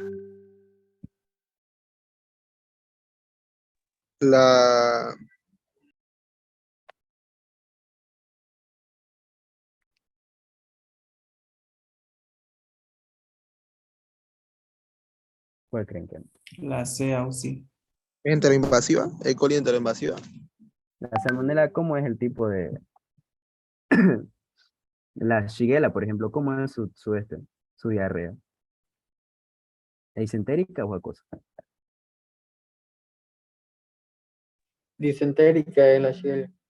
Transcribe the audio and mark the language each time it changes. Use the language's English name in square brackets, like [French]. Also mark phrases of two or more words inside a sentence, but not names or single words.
[Spanish] La, ¿Cuál creen que no? La C, sí. Enteroinvasiva, E. coli enteroinvasiva. La salmonela, ¿cómo es el tipo de... La shigella, por ejemplo, ¿cómo es su diarrea? ¿Es disentérica o acuosa? Disentérica es la Shigella.